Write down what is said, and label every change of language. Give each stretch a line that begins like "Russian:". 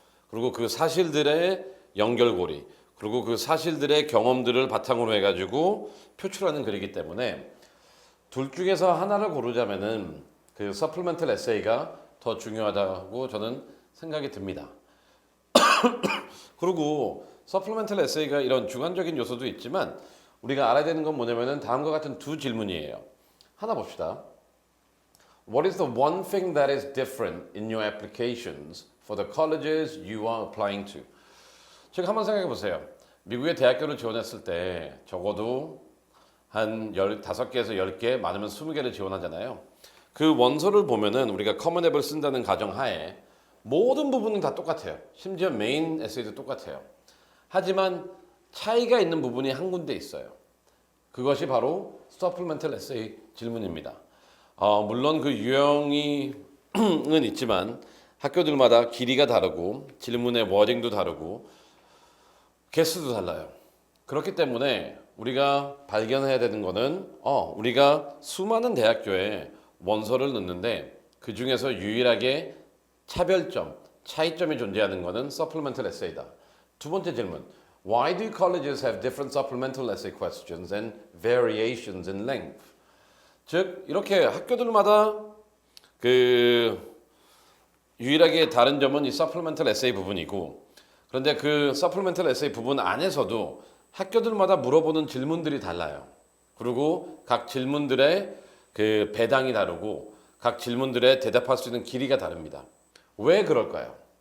Korean: 그리고 그 사실들의 연결고리 그리고 그 사실들의 경험들을 바탕으로 해가지고 표출하는 글이기 때문에 둘 중에서 하나를 고르자면은 그 서플리멘털 에세이가 더 중요하다고 저는 생각이 듭니다. 그리고 서플리멘털 에세이가 이런 주관적인 요소도 있지만 우리가 알아야 되는 건 뭐냐면은 다음과 같은 두 질문이에요. 하나 봅시다.
English: What is the one thing that is different in your applications for the colleges you are applying to?
Korean: 지금 한번 생각해 보세요. 미국의 대학교를 지원했을 때 적어도 한 15개에서 10개, 많으면 20개를 지원하잖아요. 그 원서를 보면은 우리가 커먼 앱을 쓴다는 가정하에 모든 부분은 다 똑같아요. 심지어 메인 에세이도 똑같아요. 하지만 차이가 있는 부분이 한 군데 있어요. 그것이 바로 서플리멘털 에세이 질문입니다. 물론 그 유형은 있지만 학교들마다 길이가 다르고 질문의 워딩도 다르고 개수도 달라요. 그렇기 때문에 우리가 발견해야 되는 거는 우리가 수많은 대학교에 원서를 넣는데 그 중에서 유일하게 차별점, 차이점이 존재하는 것은 서플리멘털 에세이다. 두 번째 질문.
English: Why do colleges have different supplemental essay questions and variations in length?
Korean: 즉 이렇게 학교들마다 그 유일하게 다른 점은 이 supplemental essay 부분이고 그런데 그 supplemental essay 부분 안에서도 학교들마다 물어보는 질문들이 달라요. 그리고 각 질문들의 그 배당이 다르고 각 질문들에 대답할 수 있는 길이가 다릅니다. 왜 그럴까요?